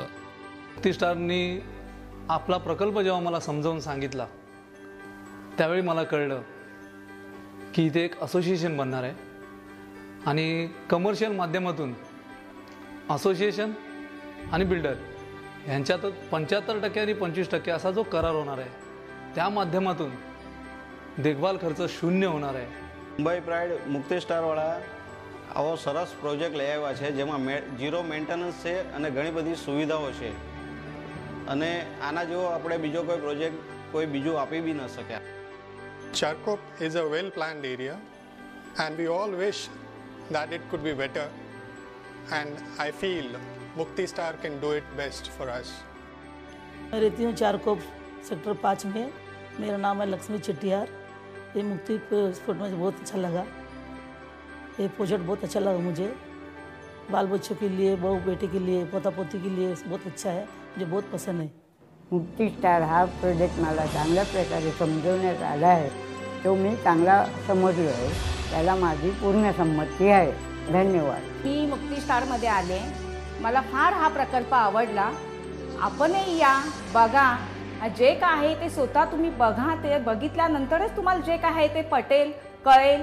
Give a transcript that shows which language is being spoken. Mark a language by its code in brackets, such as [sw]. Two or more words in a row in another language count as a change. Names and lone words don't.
[mr] मुक्तिस्टारनी आपला प्रकल्प जेव्हा मला समजावून सांगितला त्यावेळी मला कळलं की इथे एक असोसिएशन बनणार आहे आणि कमर्शियल माध्यमातून असोसिएशन आणि बिल्डर यांच्यात 75% आणि 25% असा जो करार होणार आहे, त्या माध्यमातून देखभाल खर्च 0 होणार आहे। [gu] मुंबई प्राइड मुक्तिस्टारवाળા આવો સરસ પ્રોજેક્ટ લઈ આવ્યા છે જેમાં [en] zero maintenance [gu] છે અને ઘણી બધી સુવિધાઓ છે અને આના જેવો આપણે બીજો કોઈ પ્રોજેક્ટ કોઈ બીજું આપી બી ન શક્યા। [en] Charkop is a well-planned area and we all wish that it could be better, and I feel Muktistar can do it best for us. [hi] मैं रहती हूँ चारकोप सेक्टर 5 में। मेरा नाम है लक्ष्मी चेट्टियार। ये मुक्ति स्पोर्ट मुझे बहुत अच्छा लगा। ये प्रोजेक्ट बहुत अच्छा लगा मुझे। बाल बच्चों के लिए, बहू बेटे के लिए, पोता पोती के लिए बहुत अच्छा है, मुझे बहुत पसंद है। [mr] मुक्तिस्टार हा प्रोजेक्ट मला चांगल्या प्रकारे समजवण्यात आला आहे, तो मी चांगला समजलो आहे, त्याला माझी पूर्ण संमती आहे। धन्यवाद। मी मुक्तिस्टारमध्ये आले, मला फार हा प्रकल्प आवडला। आपणही या, बघा, जे काय आहे ते स्वतः तुम्ही बघा, ते बघितल्यानंतरच तुम्हाला जे काय आहे ते पटेल, कळेल।